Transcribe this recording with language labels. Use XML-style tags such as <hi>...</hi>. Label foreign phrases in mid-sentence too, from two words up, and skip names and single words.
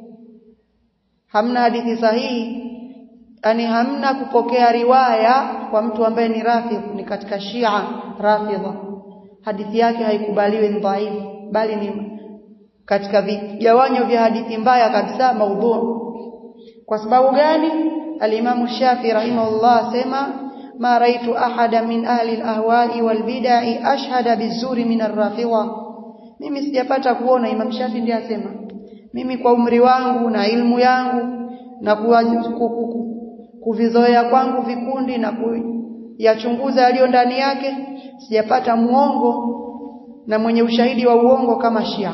<sw>Hamna hadithi sahihi, yani hamna kupokea riwaya kwa mtu ambaye ni Rafidh, ni katika Shia Rafidha. Hadithi yake haikubaliwi, ni dhaifu, bali ni katika vigawanyo vya hadithi mbaya kabisa, maudhu. Kwa sababu gani? Al-Imam Shafi rahimahullah asema</sw> <ar>ما رأيت أحدا من أهل الأهواء والبدع أشهد بالزور من الرافضة.</ar> <sw>Mimi sijapata kuona, Imam Shafi ndiye asema, mimi kwa umri wangu na ilmu yangu na kuvizoea kwangu vikundi na kuyachunguza yaliyo ndani yake, sijapata muongo na mwenye ushahidi wa uongo kama Shia.</sw>